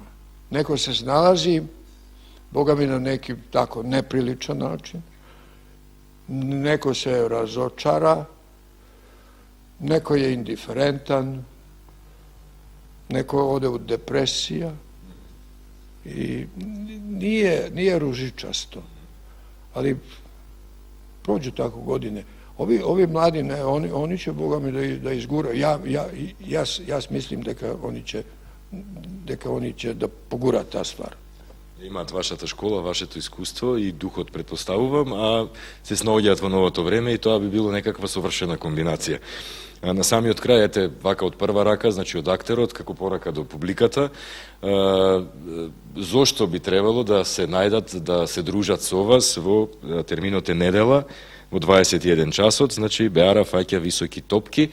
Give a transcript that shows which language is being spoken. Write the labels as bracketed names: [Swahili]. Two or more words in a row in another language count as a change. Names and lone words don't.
[Serbian] Неко се сналази, Бога ми на неки тако неприличан начин, неко се разочара, неко е индиферентан, неко оде у депресија, и nije ružičasto, ali prođu tako godine. Ovi mladi, ne, oni će, Boga mi, da izguraju. Ja mislim дека они će da pogura ta stvar. [Macedonian] Имаат вашата школа, вашето искуство и духот, предпоставувам, а се снаоѓаат во новото време, и тоа би било некаква совршена комбинација. На самиот крај, ете, вака од прва рака, значи од актерот, како порака до публиката, зошто би требало да се најдат, да се дружат со вас во терминот е недела, во 21 часот, значи Беара фаќа високи топки.